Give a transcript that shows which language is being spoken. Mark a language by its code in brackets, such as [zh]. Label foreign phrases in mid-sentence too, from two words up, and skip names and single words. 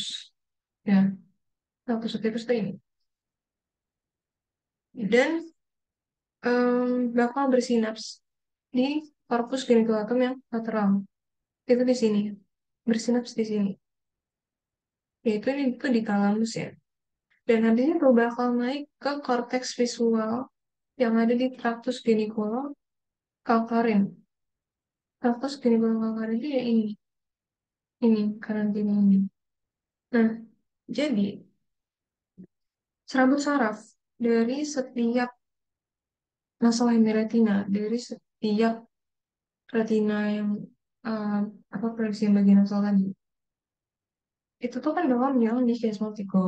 [id] Ya, traktus optikus itu ini. Dan bakal bersinaps di [la] corpus geniculum [id] yang lateral. Itu di sini. Bersinaps di sini. Yaitu ini itu di talamus ya. Dan nantinya tuh bakal naik ke korteks visual yang ada di traktus [la] geniculum calcareum. [id] Traktus [la] geniculum calcareum [id] itu ya ini kanan kiri ini. Nah, jadi serabut saraf dari setiap masalah retina, dari setiap retina yang eh, apa proyeksi yang bagian nasal tadi, itu tuh kan bakal menjalan di chiasmaticum.